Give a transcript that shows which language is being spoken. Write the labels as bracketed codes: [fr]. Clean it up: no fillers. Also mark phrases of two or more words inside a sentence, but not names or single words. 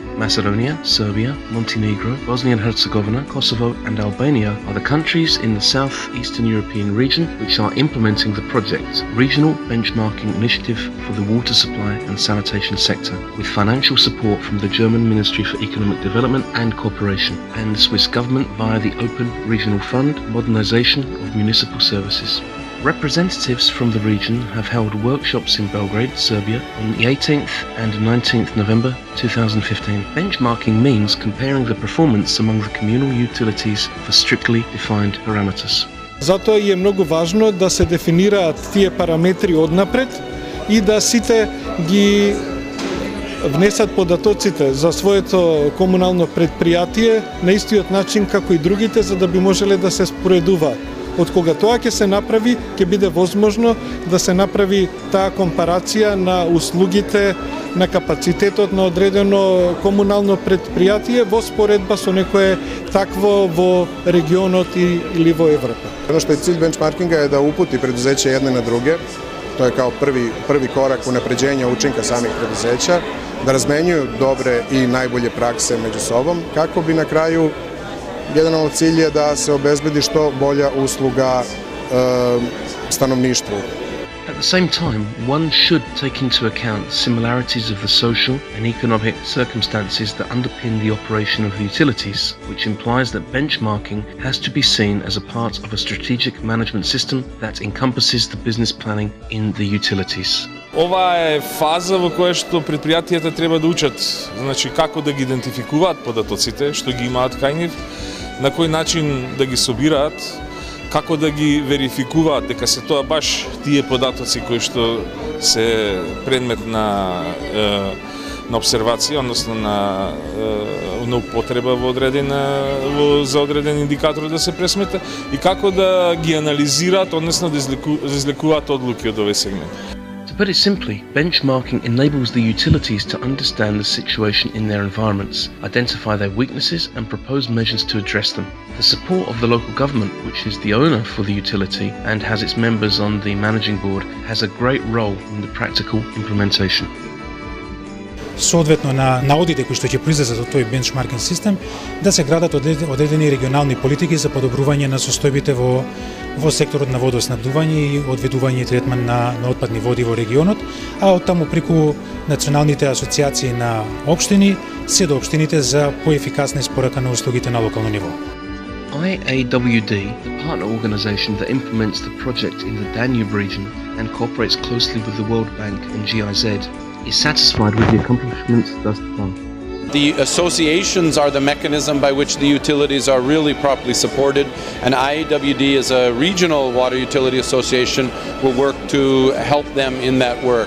[en] Macedonia, Serbia, Montenegro, Bosnia and Herzegovina, Kosovo and Albania are the countries in the southeastern European region which are implementing the project, Regional Benchmarking Initiative for the Water Supply and Sanitation Sector, with financial support from the German Ministry for Economic Development and Cooperation and the Swiss government via the Open Regional Fund Modernization of Municipal Services. Representatives from the region have held workshops in Belgrade, Serbia on the 18th and 19th November 2015. Benchmarking means comparing the performance among the communal utilities for strictly defined parameters. [sr] Zato je mnogo važno [mk] да се дефинираат тие параметри однапред и да сите ги внесат податоците за своето комунално предпријатие на истиот начин како и другите, за да би можеле да се споредуваат. Од кога тоа ќе се направи, ќе биде возможно да се направи таа компарација на услугите, на капацитетот на одредено комунално предпријатие во споредба со некое такво во регионот или во Европа. [sr] Ono što je cilj benchmarkinga je da uputi preduzeća jedne na druge, to je kao prvi korak unapređenja učinka samih preduzeća, da razmenjuju dobre i najbolje prakse među sobom, kako bi na kraju jedan cilj je da se obezbedi što bolja usluga stanovništvu. [en] At the same time, one should take into account similarities of the social and economic circumstances that underpin the operation of the utilities, which implies that benchmarking has to be seen as a part of a strategic management system that encompasses the business planning in the utilities. [mk] Ова е фаза во која што предпријатијата треба да учат, значи како да ги идентификуваат податоците што ги имаат кај нив, на кој начин да ги собираат, како да ги верификуваат дека се тоа баш тие податоци кои што се предмет на обсервација, односно на употреба за одреден индикатор да се пресмета и како да ги анализираат, односно да излекуваат одлуки од овој сегмент. [en] To put it simply, benchmarking enables the utilities to understand the situation in their environments, identify their weaknesses and propose measures to address them. The support of the local government, which is the owner for the utility and has its members on the managing board, has a great role in the practical implementation. [mk] Соодветно на наодите кои што ќе произлезат од тој бенчмаркинг систем, да се градат одредени регионални политики за подобрување на состојбите во секторот на водоснабдување и одведување и третман на отпадни води во регионот, а оттаму преку националните асоциации на општини, се до општините за поефикасна испорака на услугите на локално ниво. [en] IAWD, the partner organization that implements the project in the Danube region and cooperates closely with the World Bank and GIZ, is satisfied with the accomplishments thus far. The associations are the mechanism by which the utilities are really properly supported, and IAWD as a regional water utility association will work to help them in that work.